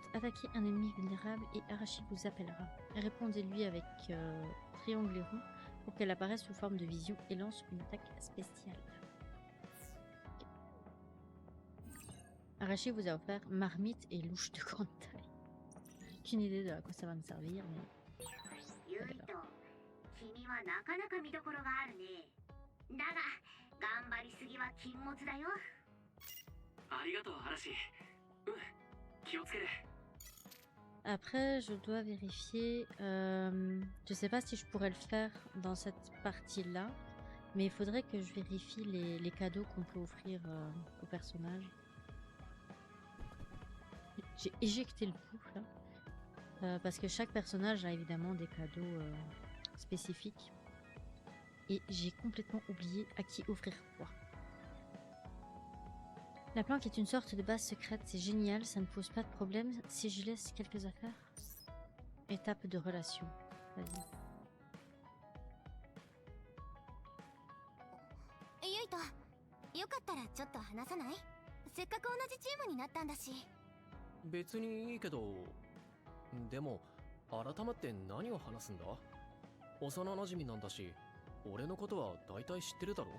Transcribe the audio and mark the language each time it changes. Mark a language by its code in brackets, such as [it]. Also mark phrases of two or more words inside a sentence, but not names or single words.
[fr] Attaquez un ennemi vulnérable et Arashi vous appellera. Répondez-lui avec triangle et rond pour qu'elle apparaisse sous forme de vision et lance une attaque spéciale. Ok. Arashi vous a offert marmite et louche de grande taille. Aucune idée de à quoi ça va me servir, mais... [ja] ユイト、君はなかなか見どころがあるね。だが、頑張りすぎは禁物だよ。ありがとう嵐。気をつける。 [fr] Après, je dois vérifier. Je sais pas si je pourrais le faire dans cette partie-là, mais il faudrait que je vérifie les cadeaux qu'on peut offrir aux personnages. J'ai éjecté le coup là, parce que chaque personnage a évidemment des cadeaux spécifiques, et j'ai complètement oublié à qui offrir quoi. La planque est une sorte de base secrète, c'est génial, ça ne pose pas de problème si je laisse quelques affaires. Étape de relation. Vas-y. [ja] ユイト、よかったらちょっと話さない？せっかく同じチームになったんだし。別にいいけど、でも改まって何を話すんだ？幼馴染なんだし、俺のことは大体知ってるだろ？